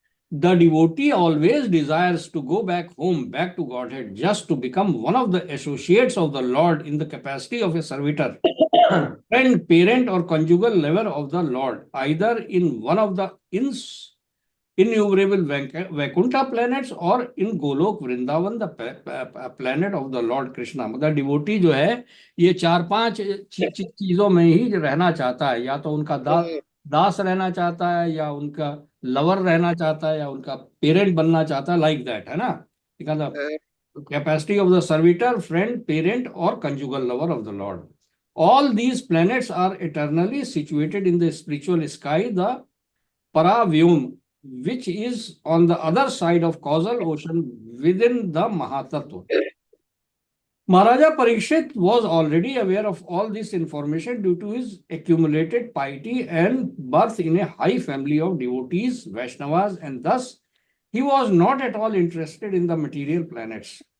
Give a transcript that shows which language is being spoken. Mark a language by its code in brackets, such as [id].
[en] The devotee always desires to go back home, back to Godhead, just to become one of the associates of the Lord in the capacity of a servitor, friend, parent, or conjugal lover of the Lord, either in one of the innumerable Vaikuntha planets और इन Goloka Vrindavan the planet of the Lord Krishna. [hi] मतलब devotee जो है ये 4-5 चीजों में ही रहना चाहता है, या तो उनका दास रहना चाहता है, या उनका लवर रहना चाहता है, या उनका पेरेंट बनना चाहता है, लाइक दैट, है ना। [en] capacity of the servitor, friend, parent [hi] और [en] Conjugal lover of the Lord. All these planets are eternally situated in the spiritual sky, the Paravyum, which is on the other side of causal ocean within the Mahatattva. Maharaja Parikshit was already aware of all this information due to his accumulated piety and birth in a high family of devotees, Vaishnavas, and thus he was not at all interested in the material planets.